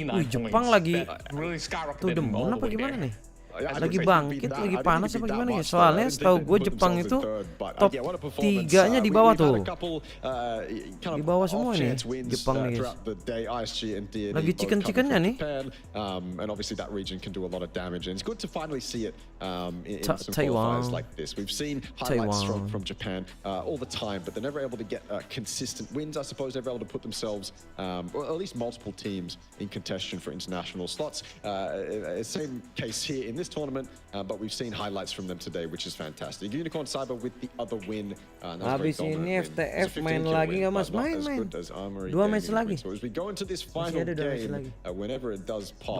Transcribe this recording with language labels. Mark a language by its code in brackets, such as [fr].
[id] Jepang lagi tuh demon apa gimana nih? Lagi bangkit, lagi panas apa gimana ya? Soalnya setahu gue Jepang itu top 3-nya di bawah tuh. Di bawah semua nih Jepang nih guys. Lagi chicken-chickennya nih. [en] And obviously that region can do a lot of damage, and it's good to finally see it in some Taiwan. qualifiers like this. We've seen highlights from Japan all the time, but they're never able to get consistent wins. I suppose they're able to put themselves, or at least multiple teams, in contention for international slots. Same case here in this tournament, but we've seen highlights from them today, which is fantastic. Unicorn Cyber with the other win. [id] Habis ini FTF main lagi nggak mas? Main. 2 match lagi. [en] So as we go into this final game, whenever it does pop.